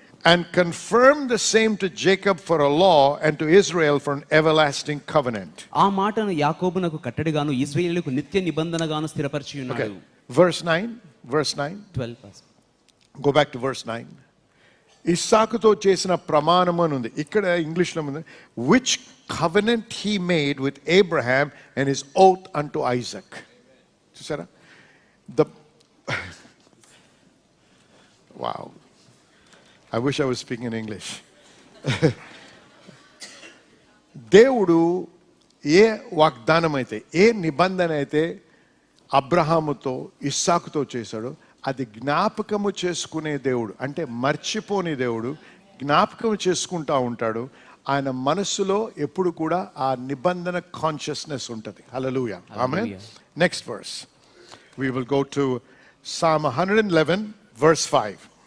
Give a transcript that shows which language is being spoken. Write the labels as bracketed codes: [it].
[en] And confirm the same to Jacob for a law and to Israel for an everlasting covenant. [te] ఆ మాటను యాకోబునకు కట్టడిగాను, ఇశ్రాయేలుకు నిత్య నిబంధనగాను స్థిరపరిచి ఉన్నాడు. [en] Verse 9. 12. Go back to verse 9. [te] ఇస్సాకుతో చేసిన ప్రమాణం అని ఉంది. ఇక్కడ ఇంగ్లీష్లో ఉంది, [en] which covenant he made with Abraham and his oath unto Isaac. [te] చూసారా? [en] Wow. I wish I was speaking in English. [te] దేవుడు ఏ వాగ్దానం అయితే, ఏ నిబంధన అయితే అబ్రహాముతో ఇస్సాకుతో చేశాడో అది జ్ఞాపకము చేసుకునే దేవుడు. అంటే మర్చిపోని దేవుడు, జ్ఞాపకం చేసుకుంటా ఉంటాడు. ఆయన మనస్సులో ఎప్పుడు కూడా ఆ నిబంధన కాన్షియస్నెస్ ఉంటుంది. హల్లెలూయా. ఆమేన్. [en] Next verse. We will go to Psalm 111 verse 5.